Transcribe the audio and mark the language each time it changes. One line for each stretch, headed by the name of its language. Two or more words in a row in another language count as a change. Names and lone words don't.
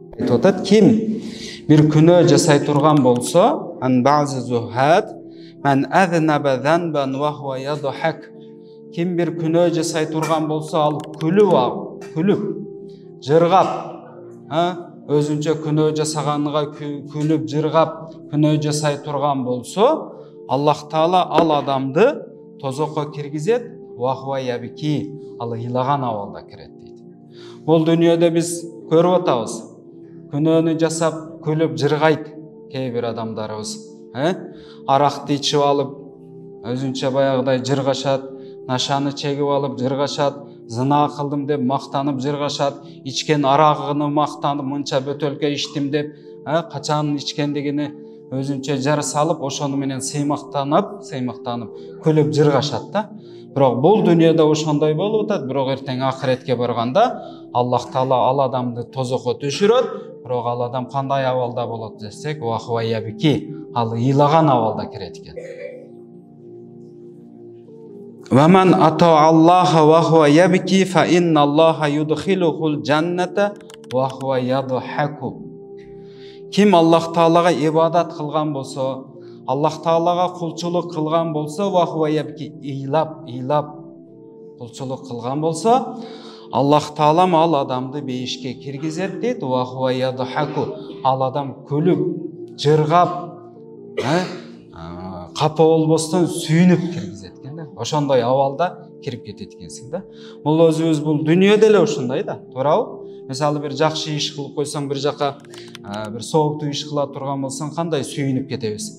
Kyrgyz: айтып атат, ким bir күнөө жасай турган болсо, ан
Arabic: بعض الزهاد من أذنب ذنبا وهو يضحك.
Kyrgyz: Kim bir күнөө жасай турган болсо, ал күлүп, жыргап, өзүнчө күнөө жасаганга күлүп, жыргап, күнөө жасай турган болсо, Аллах Таала ал адамды тозокко киргизет,
Arabic: وهو يبكي,
Kyrgyz: ал ыйлаган абалда кирет дейт. Бул дүйнөдө биз көрүп атабыз. Күнөөнү жасап, күлүп, жыргайт кээ бир адамдарыбыз. Аракты ичип алып, өзүнчө баягыдай жыргашат, нашаны чегип алып жыргашат, зына кылдым деп мактанып жыргашат, ичкен арагыны мактанып, мынча бөтөлкө ичтим деп, качан ичкендигини өзүнчө жар салып, ошону менен сыймактанып, күлүп жыргашат да. Бирок бул дүйнөдө ошондой болуп атат, бирок эртең акыретке барганда Аллах Таала ал адамды тозокко түшүрөт, бирок ал адам кандай абалда болот десек,
Arabic: وهو يبكي,
Kyrgyz: ал ыйлаган абалда кирет экен.
Arabic: ومن أطاع الله وهو يبكي فإن الله يدخله الجنة وهو يضحك.
Kyrgyz: Ким Аллах Таалага ибадат кылган болсо, Аллах Таалага кулчулук кылган болсо,
Arabic: وهو يبكي,
Kyrgyz: ыйлап кулчулук кылган болсо, Аллах Таала ал адамды бейишке киргизет дейт,
Arabic: وهو يضحك.
Kyrgyz: Ал адам күлүп, жыргап, капа болбостон сүйүнүп киргизет экен да. Ошондой абалда кирип кетет экенсиң да. Бул өзүбүз бул дүйнөдө эле ошондой да, туурабы? Мисалы бир жакшы иш кылып койсоң, бир жака бир сооптуу иш кыла турган болсоң, кандай сүйүнүп кетебиз.